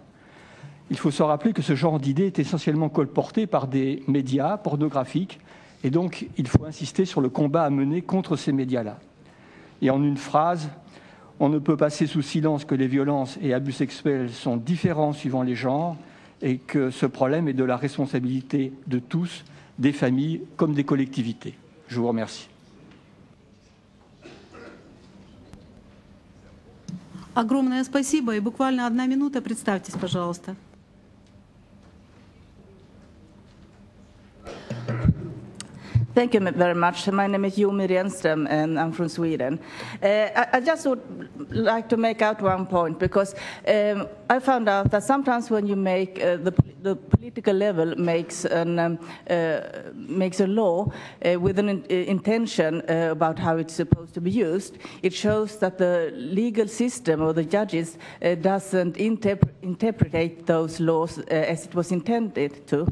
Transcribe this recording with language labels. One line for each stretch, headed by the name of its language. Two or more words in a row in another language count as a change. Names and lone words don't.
French: Il faut se rappeler que ce genre d'idée est essentiellement colporté par des médias pornographiques et donc il faut insister sur le combat à mener contre ces médias-là. Et en une phrase, on ne peut passer sous silence que les violences et abus sexuels sont différents suivant les genres et que ce problème est de la responsabilité de tous, des familles comme des collectivités. Je vous remercie.
Russian: Огромное спасибо. И буквально 1 минута. Представьтесь, пожалуйста.
English: Thank you very much. My name is Yomi Renström, and I'm from Sweden. I just would like to make out one point, because I found out that sometimes when you make the political level makes a law with an intention about how it's supposed to be used, it shows that the legal system or the judges doesn't interpret those laws as it was intended to.